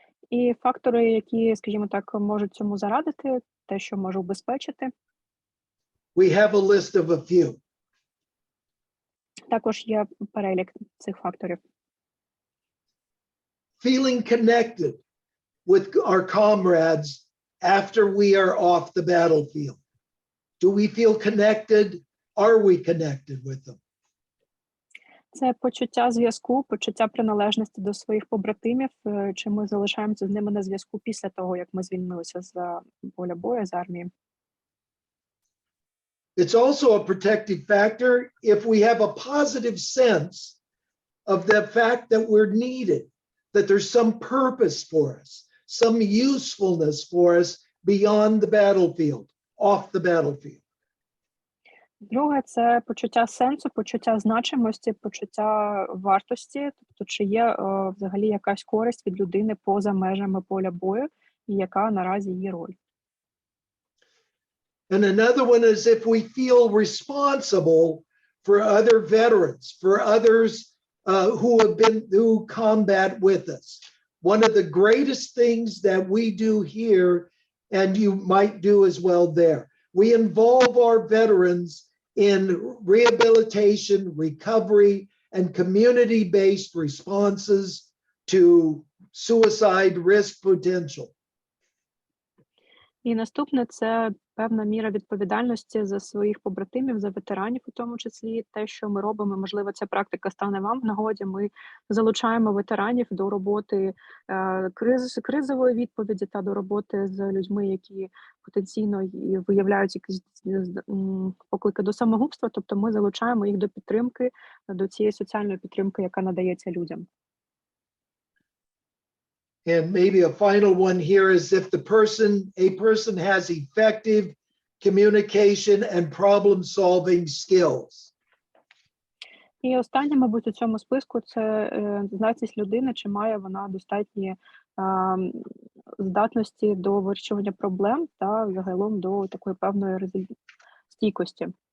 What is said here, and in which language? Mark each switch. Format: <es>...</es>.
<uk>І фактори, які, скажімо так, можуть цьому зарадити, те, що може убезпечити.</uk> <en>we have a list of a few.</en> <uk>Також є перелік цих факторів.</uk> <en>Feeling connected with our comrades after we are off the battlefield. Do we feel connected? Are we connected with them?</en> <uk>Це почуття зв'язку, почуття приналежності до своїх побратимів, чи ми залишаємося з ними на зв'язку після того, як ми звільнилися з поля бою, з армії.</uk> <en>It's also a protective factor if we have a positive sense of the fact that we're needed, that there's some purpose for us, some usefulness for us beyond the battlefield, off the battlefield.</en> <uk>Друге, це почуття сенсу, почуття значимості, почуття вартості, тобто чи є взагалі якась користь від людини поза межами поля бою, і яка наразі її роль.</uk> <en>And another one is if we feel responsible for other veterans, for others who combat with us. One of the greatest things that we do here, and you might do as well there, we involve our veterans in rehabilitation, recovery, and community-based responses to suicide risk potential.</en> <uk>І наступне – це певна міра відповідальності за своїх побратимів, за ветеранів у тому числі. Те, що ми робимо, можливо, ця практика стане вам в нагоді. Ми залучаємо ветеранів до роботи кризової відповіді та до роботи з людьми, які потенційно виявляють якісь поклики до самогубства. Тобто ми залучаємо їх до підтримки, до цієї соціальної підтримки, яка надається людям.</uk> <en>And maybe a final one here is if a person has effective communication and problem-solving skills.</en> <uk>І останнє, мабуть, у цьому списку – це здатність людини, чи має вона достатні здатності до вирішування проблем та загалом до такої певної стійкості.</uk>